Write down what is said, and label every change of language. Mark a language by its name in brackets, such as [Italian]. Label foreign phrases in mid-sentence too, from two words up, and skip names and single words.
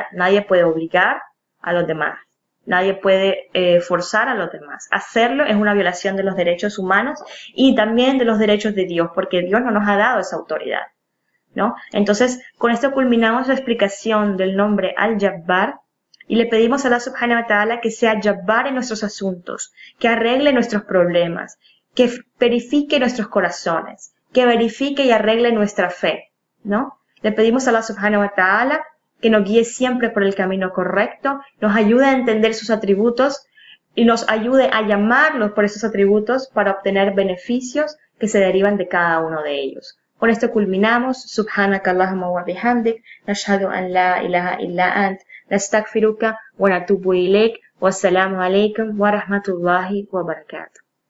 [Spanish] Nadie puede obligar a los demás. Nadie puede forzar a los demás. Hacerlo es una violación de los derechos humanos y también de los derechos de Dios, porque Dios no nos ha dado esa autoridad, ¿no? Entonces, con esto culminamos la explicación del nombre Al-Jabbar y le pedimos a [Arabic] الله سبحانه وتعالى [Spanish] que sea Jabbar en nuestros asuntos, que arregle nuestros problemas, que verifique nuestros corazones, que verifique y arregle nuestra fe, ¿no? Le pedimos a [Arabic] الله سبحانه وتعالى [Spanish] que nos guíe siempre por el camino correcto, nos ayude a entender sus atributos y nos ayude a llamarlos por esos atributos para obtener beneficios que se derivan de cada uno de ellos. Con esto culminamos. [Arabic] سبحانك اللهم وبحمدك، نشهد أن لا إله إلا أنت، نستغفرك ونتوب إليك، والسلام عليكم ورحمة الله وبركاته.